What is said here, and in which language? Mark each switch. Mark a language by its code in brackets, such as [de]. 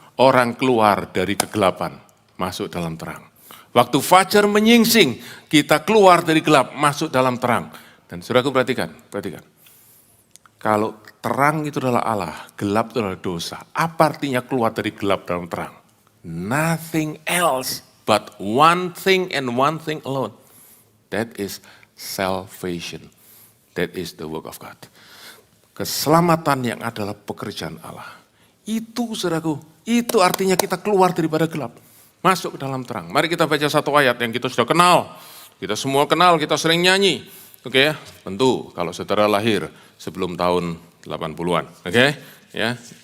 [id] Orang keluar dari kegelapan, masuk dalam terang. Waktu fajar menyingsing, kita keluar dari gelap, masuk dalam terang. Dan saudaraku perhatikan. Kalau terang itu adalah Allah, gelap itu adalah dosa. Apa artinya keluar dari gelap dalam terang? [en] Nothing else but one thing and one thing alone. That is salvation. That is the work of God. [id] Keselamatan yang adalah pekerjaan Allah. Itu saudaraku, itu artinya kita keluar daripada gelap. Masuk ke dalam terang. Mari kita baca satu ayat yang kita sudah kenal. Kita semua kenal, kita sering nyanyi. Oke ya, tentu kalau saudara lahir sebelum tahun 80-an, oke ya.